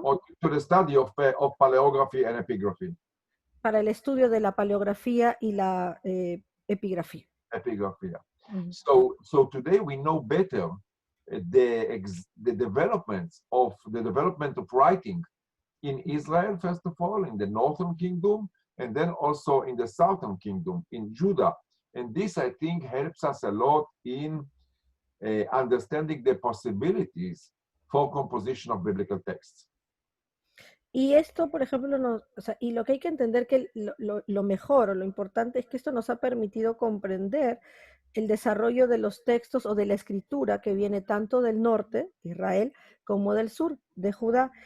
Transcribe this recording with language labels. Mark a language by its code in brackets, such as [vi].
[en] Or to the study of paleography and epigraphy. [es] Para el estudio de la paleografía y la epigrafía. [en] Epigraphy. So today we know better the development of writing in Israel, first of all, in the northern kingdom, and then also in the southern kingdom, in Judah. And this, I think, helps us a lot in understanding the possibilities for composition of biblical texts. [es] Y esto, por ejemplo, y lo que hay que entender que lo mejor o lo importante es que esto nos ha permitido comprender el desarrollo de los textos o de la escritura que viene tanto del norte, Israel, como del sur, de Judá.